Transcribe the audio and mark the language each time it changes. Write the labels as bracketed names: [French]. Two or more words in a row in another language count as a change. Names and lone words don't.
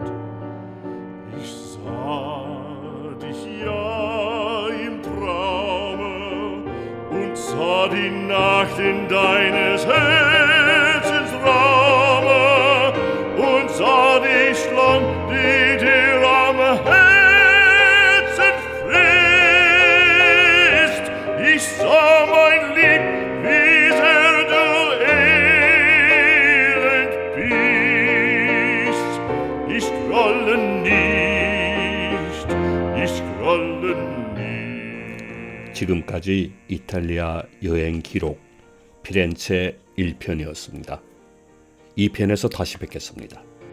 [German] Traum deines Herzens Raume und sah dich lang, die dir am Herzen frisst. Ich sah mein Lieb, wie sehr du elend bist. Ich grolle nicht, ich grolle nicht. [Korean] 지금까지 이탈리아 여행 기록 피렌체 1편이었습니다. 2편에서 다시 뵙겠습니다.